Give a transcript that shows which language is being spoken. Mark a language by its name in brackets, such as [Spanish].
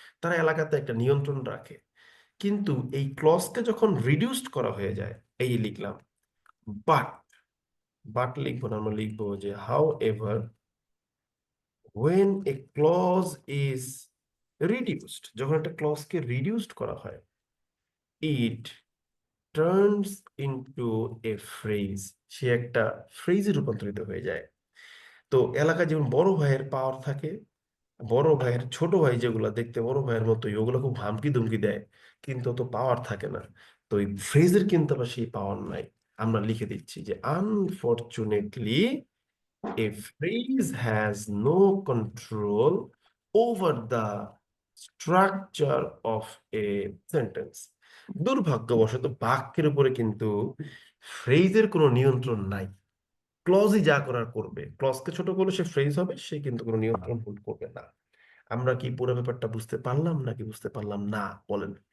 [Bangla] তারা এলাকাতে একটা নিয়ন্ত্রণ রাখে। কিন্তু এই ক্লজকে যখন রিডিউসড করা হয়ে যায়, এই লিখলাম বাট লিখবো না, আমরা লিখবো যে how ever [English] when a clause is reduced, [Bangla] যখন একটা ক্লজকে রিডিউসড করা হয়, [English] it turns into a phrase, [Bangla] সে একটা ফ্রেজে রূপান্তরিত হয়ে যায়। তো এলাকায় যেমন বড় ভাইয়ের পাওয়ার থাকে, বড় ভাইয়ের ছোট ভাই যেগুলা দেখতে বড় ভাইয়ের মতোই, ওগুলো খুব হামকি দুমকি দেয়, কিন্তু তো পাওয়ার থাকে না। তো এই ফ্রেজের কিন্তু আবার সেই পাওয়ার নাই। আমরা লিখে দিচ্ছি যে [English] Unfortunately a phrase has no control over the structure of a sentence. [Bangla] দুর্ভাগ্যবশত বাক্যের উপরে কিন্তু ফ্রেজের কোনো নিয়ন্ত্রণ নাই। ক্লজই যা করার করবে, ক্লজকে ছোট করলে সে ফ্রেজ হবে, সে কিন্তু কোনো নিয়ন্ত্রণ করবে না। আমরা কি পুরো ব্যাপারটা বুঝতে পারলাম নাকি বুঝতে পারলাম না, বলেন?